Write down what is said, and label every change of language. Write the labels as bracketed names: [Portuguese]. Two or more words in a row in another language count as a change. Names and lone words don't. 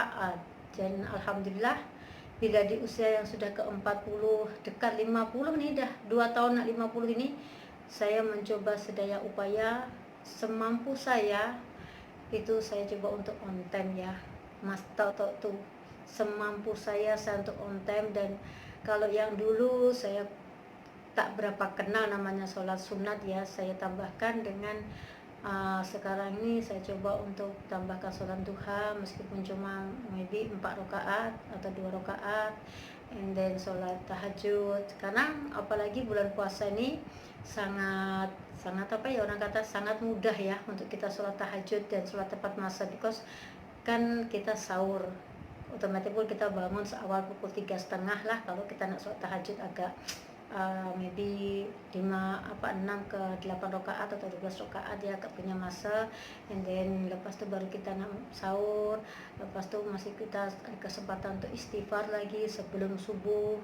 [Malay] Dan alhamdulillah bila di usia yang sudah ke 40 dekat 50 ni, dah 2 tahun nak 50 ini, saya mencoba sedaya upaya semampu saya itu saya coba untuk [English] on time [Malay] ya mas, tahu tu semampu saya untuk [English] on time. [Malay] Dan kalau yang dulu saya tak berapa kenal namanya sholat sunat ya, saya tambahkan dengan sekarang ini saya coba untuk tambahkan sholat duha meskipun cuma maybe 4 rakaat atau 2 rakaat, [English] and then [Malay] sholat tahajud. Karena apalagi bulan puasa ini sangat orang kata sangat mudah ya untuk kita sholat tahajud dan sholat tepat masa, because kan kita sahur otomatis pun kita bangun seawal pukul 3.30 lah kalau kita nak sholat tahajud agak maybe 6 ke 8 rakaat atau 12 rakaat dia agak punya masa, [English] and then [Malay] lepas tu baru kita nak sahur, lepas tu masih kita ada kesempatan untuk istighfar lagi sebelum subuh.